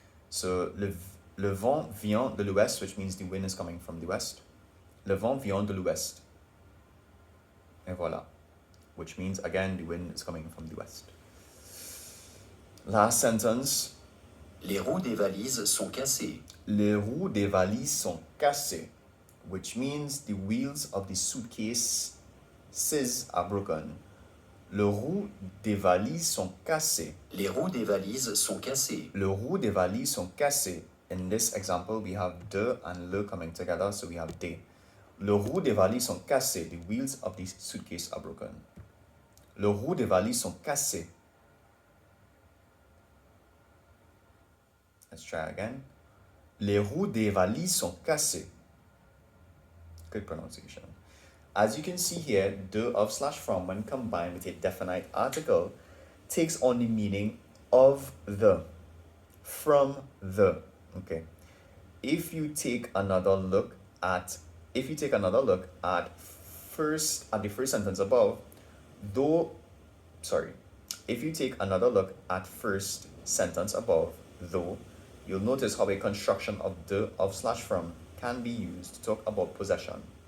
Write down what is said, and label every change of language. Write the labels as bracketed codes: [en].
[en] So [fr] le vent vient de l'ouest, [en] which means the wind is coming from the west. [fr] Le vent vient de l'ouest. Et voilà, [en] which means again the wind is coming from the west. Last sentence. [fr] Les roues des valises sont cassées. Les roues des valises sont cassées, [en] which means the wheels of the suitcases are broken. [fr] Les roues des valises sont cassées. Les roues des valises sont cassées. Les roues des valises sont cassées. [en] In this example, we have de and le coming together, so we have de. [fr] Les roues des valises sont cassées. [en] The wheels of the suitcase are broken. [fr] Les roues des valises sont cassées. [en] Let's try again. [fr] Les roues des valises sont cassées. [en] Good pronunciation. As you can see here, de of/from, when combined with a definite article, takes on the meaning of the, from the. Okay. If you take another look at the first sentence above, if you take another look at first sentence above, though, you'll notice how a construction of de of/from can be used to talk about possession.